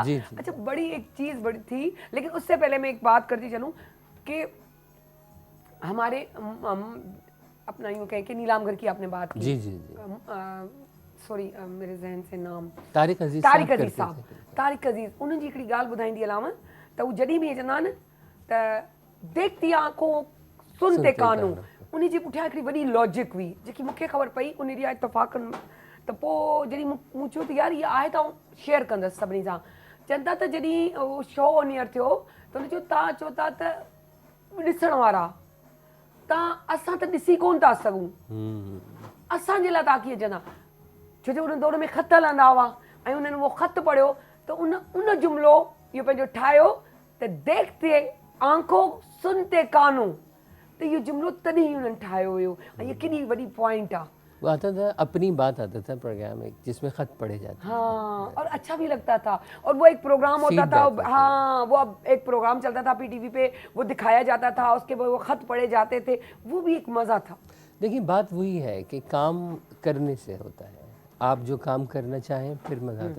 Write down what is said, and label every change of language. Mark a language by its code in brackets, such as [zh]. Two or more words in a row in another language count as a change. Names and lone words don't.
[hi] जी, जी। अच्छा, बड़ी एक चीज बड़ी थी, लेकिन उससे पहले मैं एक बात करती चलूं कि हमारे हम अपना यूं कहें कि नीलामगर की आपने बात की। जी जी जी, सॉरी मेरे जहन से नाम तारिक अजीज तारिक साहब अजीज करते साहब। थे। [sd] तारिक अजीज उन्हनि जी हिकिड़ी ॻाल्हि ॿुधाईंदी अलाव त हू जॾहिं बि चवंदा आहिनि त [hi] देखती आंखों सुनते कानूं [sd] उन जी पुठियां हिकिड़ी वॾी लॉजिक हुई जेकी मूंखे ख़बर पई उन ॾींहुं इतफ़ाक़न त पोइ जॾहिं मूं चयो त यार इहा आहे त आउं शेयर कंदसि सभिनी सां। चवनि था त जॾहिं उहो शो [en] on air [sd] थियो त हुन चयो तव्हां चओ था त ॾिसण वारा तव्हां असां त ॾिसी कोन था सघूं, असांजे लाइ तव्हां कीअं चवंदा, छो जो उन दौर में ख़त हलंदा हुआ ऐं उन्हनि उहो ख़त पढ़ियो त उन जुमिलो इहो पंहिंजो ठाहियो त [hi] देखते आंखों सुनते कानों, [sd] त इहो जुमिलो तॾहिं उन्हनि ठाहियो हुयो ऐं इहा केॾी वॾी पॉइंट आहे। [hi] वो आता था अपनी बात आता था प्रोग्राम एक जिसमें खत पढ़े जाते थे। हाँ, और अच्छा भी लगता था और वो एक प्रोग्राम होता था, हाँ वो अब एक प्रोग्राम चलता था पीटीवी पे, वो दिखाया जाता था, उसके बाद वो खत पढ़े जाते थे, वो भी एक मज़ा था। देखिए बात वही है कि काम करने से होता है, आप जो काम करना चाहें फिर मज़ा आता है।